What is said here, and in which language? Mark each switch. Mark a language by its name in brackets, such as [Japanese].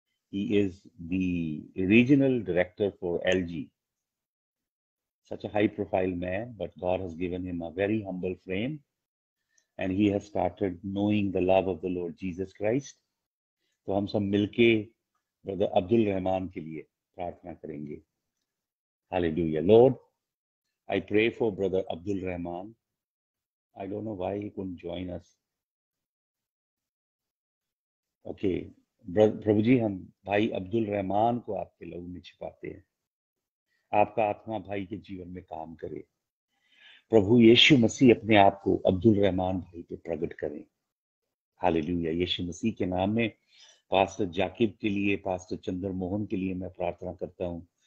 [English] He is the regional director for LG. Such a high profile man, but God has given him a very humble frame, and he has started knowing the love of the Lord Jesus Christ. [Hindi] तो हम सब मिलके brother Abdul Rahman के लिए प्रार्थना करेंगे. [English] Hallelujah. Lord, I pray for Brother Abdul Rahman. I don't know why he couldn't join us. Okay. [Hindi] प्रभु जी, हम भाई अब्दुल रहमान को आपके लहू में छिपाते हैं. आपका आत्मा भाई के जीवन में काम करे. प्रभु यीशु मसीह अपने आप को अब्दुल रहमान भाई पे प्रकट करें. हालेलुया. यीशु मसीह के नाम में पास्टर जाकिब के लिए, पास्टर चंद्र मोहन के लिए मैं प्रार्थना करता हूँ.